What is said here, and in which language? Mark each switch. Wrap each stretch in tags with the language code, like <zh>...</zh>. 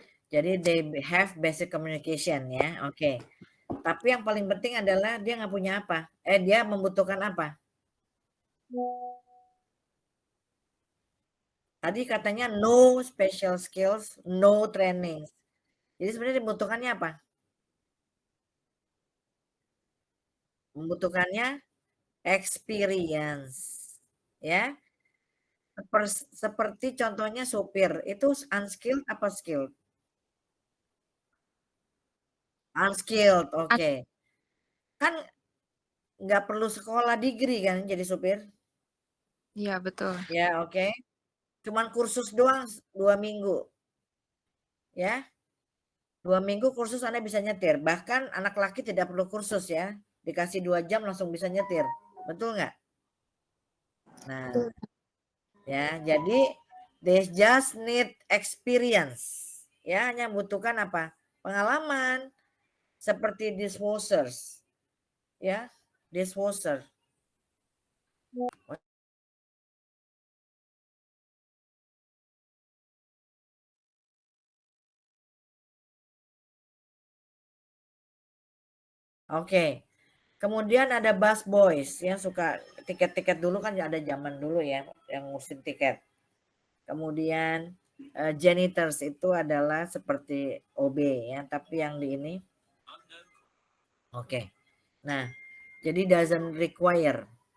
<id>Jadi</id> <en>they have basic communication ya.</en> <id>Oke. Tapi yang paling penting adalah dia nggak punya apa? Dia membutuhkan apa? Tadi katanya</id> <en>no special skills, no training.</en> <id>Jadi sebenarnya dibutuhkannya apa? Membutuhkannya experience. Ya. Seperti contohnya supir, itu unskilled apa skilled? Unskilled, oke. Kan nggak perlu sekolah degree kan jadi supir? Iya, betul. Ya, oke. Cuman kursus doang 2 minggu. Ya. 2 minggu kursus Anda bisa nyetir. Bahkan anak laki tidak perlu kursus ya. Dikasih 2 jam langsung bisa nyetir. Betul nggak? Nah, ya, jadi</id> <en>they just need experience.</en> <id>Ya, hanya membutuhkan apa? Pengalaman. Seperti dishwashers. Ya, dishwasher. Oke. Kemudian ada bus boys yang suka tiket-tiket dulu kan ada zaman dulu ya yang ngurusin tiket. Kemudian janitors itu adalah seperti OB ya, tapi yang di ini. Oke. Nah, jadi</id> <en>doesn't require.</en>